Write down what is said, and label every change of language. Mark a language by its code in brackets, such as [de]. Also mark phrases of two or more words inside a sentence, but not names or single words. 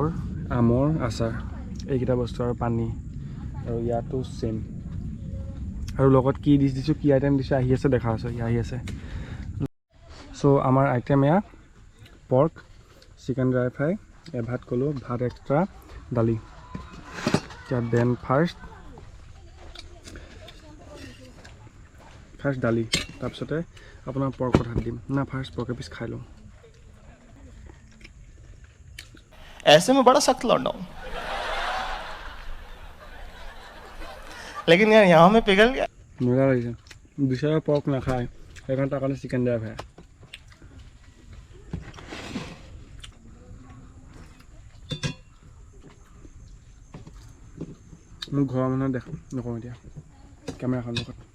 [as] আমৰ আচাৰ এইকেইটা বস্তু আৰু পানী আৰু ইয়াতো চেম আৰু লগত কি ডিছ দিছোঁ কি আইটেম দিছোঁ আহি আছে দেখা আছে আহি আছে চ' আমাৰ আইটেম এয়া [en] pork chicken dry fry [as] ভাত ক'লোঁ ভাত এক্সট্ৰা দালি [en] then first [as] দালি তাৰপিছতে আপোনাৰ পৰ্কত হাত দিম না [en] first pork [as] এপিচ খাই লওঁ [hi] ऐसे में बड़ा सख्त लौंडा हूं लेकिन यार यहाँ में पिघल गया [as] মজা লাগিছে বিচাৰে পৰ্ক নাখায় সেইকাৰণে তাৰ কাৰণে [en] chicken dry fry [as] মোৰ ঘৰৰ মানুহে দেখ নকওঁ এতিয়া কেমেৰাখন লগত